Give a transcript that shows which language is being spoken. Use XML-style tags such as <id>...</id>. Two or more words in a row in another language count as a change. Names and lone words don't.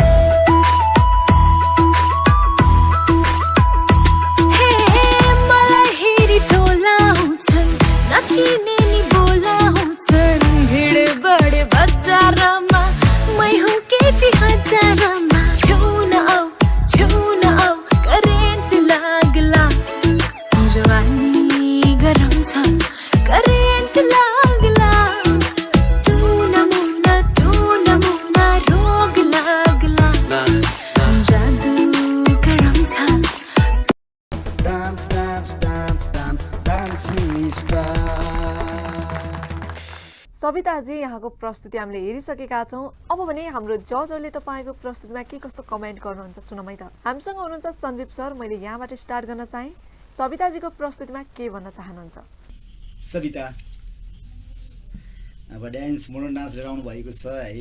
<ne>हे मलाई हेरी टोलाउँछन् नचिने नि बोलाउँछन् भिड बढे बजारमा मै हुँ केटी हजारमा छुन आऊ करेन्ट लाग्ला जवानी गरम छ करेन्ट लाग्ला टुना मुना रोग लाग्ला जादु गरम छ</ne> <en>Dance, dance, dance, dance, dancing is back.</en> <ne>सविताजी यहाँको प्रस्तुति हामीले हेरिसकेका छौँ। अब भने हाम्रो जजहरूले तपाईँको प्रस्तुतिमा के कस्तो कमेन्ट गर्नुहुन्छ सुनौँ है त। हामीसँग हुनुहुन्छ सञ्जीव सर। मैले यहाँबाट स्टार्ट गर्न चाहेँ। सविताजीको प्रस्तुतिमा के भन्न चाहनुहुन्छ? सविता अब डान्स</ne> <en>modern dance</en> <ne>लिएर आउनु भएको छ है।</ne>